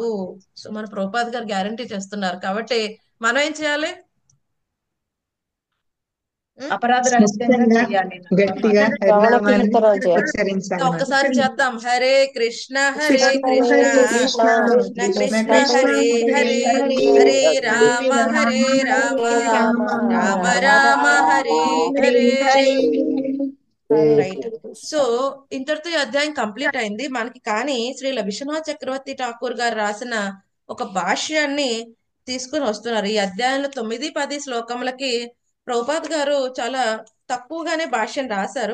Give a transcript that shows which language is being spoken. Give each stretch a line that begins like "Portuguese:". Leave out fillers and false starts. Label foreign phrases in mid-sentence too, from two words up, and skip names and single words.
Telugu: సో మన ప్రభుపాద్ గారు గ్యారంటీ చేస్తున్నారు. కాబట్టి మనం ఏం చేయాలి? అపరాధ రహితంగా చేయాలి. గట్టిగా శ్రవణ హరినామాన్ని కీర్తనలు చేయాలి. ఉచ్చరించాలి మనం. ఒక్కసారి చేద్దాం. హరే కృష్ణ హరే కృష్ణ కృష్ణ హరే కృష్ణ కృష్ణ కృష్ణ హరే హరే హరే రామ హరే రామ రామ రామ రామ రామ హరే హరే. రైట్. హరే. సో ఇంతటితో ఈ అధ్యాయం కంప్లీట్ అయింది మనకి. కానీ శ్రీల విశ్వనాథ్ చక్రవర్తి ఠాకూర్ గారు రాసిన ఒక భాష్యాన్ని తీసుకుని వస్తున్నారు. ఈ అధ్యాయంలో 9-10 శ్లోకములకి ప్రభుపాద్ గారు చాలా తక్కువగానే భాష్యం రాశారు.